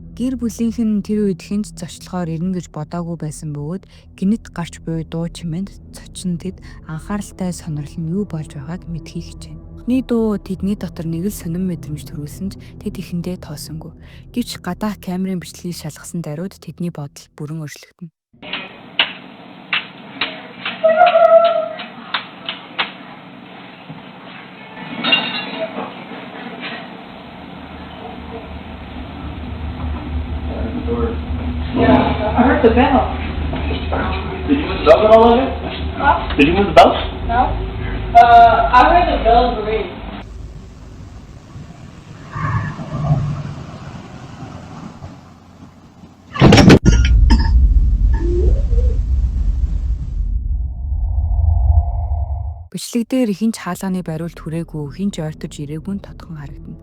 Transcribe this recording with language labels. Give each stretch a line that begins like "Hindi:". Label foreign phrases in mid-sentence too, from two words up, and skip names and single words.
Mongolian: Гэр бүлийнх нь тэр үед хинч зочлохоор ирнэ гэж бодоогүй байсан бөгөөд гинэт гарч буй дуу чимээнд цочин тэд анхааралтай сонирхол нь юу болж байгааг мэдхийг хичээнэ. Эхний дуу тэдний дотор нэг л сонин мэдрэмж төрүүлсэн ч тэд ихэндээ тоосонгүй. Гэвч гадаах камерын бичлэгийг шалгасан даруйд тэдний бодол бүрэн өөрчлөгдөнө.
English: Yeah, I heard the bell. Did you move the bell at all, Olivia? Huh? Did you move the bell? No? I heard the bells ring.
Mongolian: Бичлэг дээр хинч хаалганы бариул түрээгүй, хинч ойртож ирээгүй нь тодхон харагдана.